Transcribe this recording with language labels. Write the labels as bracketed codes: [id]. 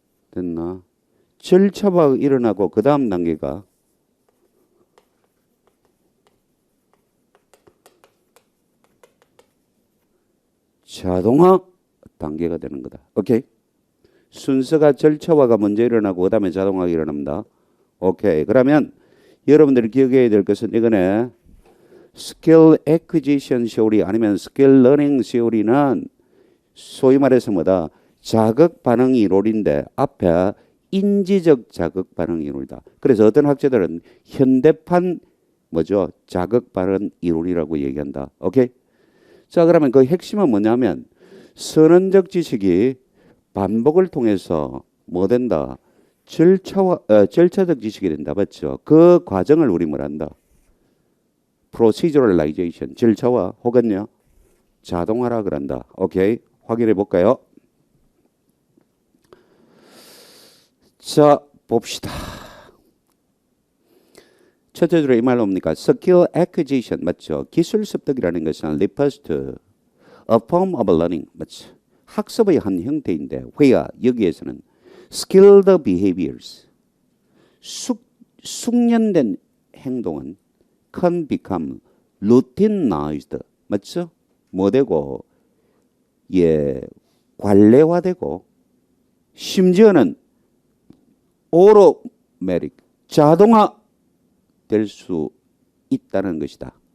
[ko] 됐나? 절차가 일어나고 그 다음 단계가 자동화 단계가 되는 거다. 오케이? 순서가 절차화가 먼저 일어나고 그 다음에 자동화가 일어납니다. 오케이. 그러면 여러분들이 기억해야 될 것은 이거네. Skill Acquisition Theory 아니면 Skill Learning Theory는 소위 말해서 뭐다? 자극 반응 이론인데 앞에 인지적 자극 반응 이론이다. 그래서 어떤 학자들은 현대판 뭐죠? 자극 반응 이론이라고 얘기한다. 오케이? 자, 그러면 그 핵심은 뭐냐면 선언적 지식이 반복을 통해서 뭐 된다? 절차적 지식이 된다. 맞죠? 그 과정을 우리 뭐란다? Proceduralization, 절차화 혹은요 자동화라 그런다. 오케이? 확인해 볼까요? 자, 봅시다. 첫째 줄에 이 말 뭡니까? [en] Skill acquisition [ko] 맞죠? 기술 습득이라는 것은 [en] refers to a form of learning [ko] 맞죠? 학습의 한 형태인데 [en] where [ko] 여기에서는 [en] skilled behaviors [ko] 숙련된 행동은 [en] can become routinized [ko] 맞죠? 뭐 되고 예 관례화되고 심지어는 automatic 자동화 될 수 있다는 것이다.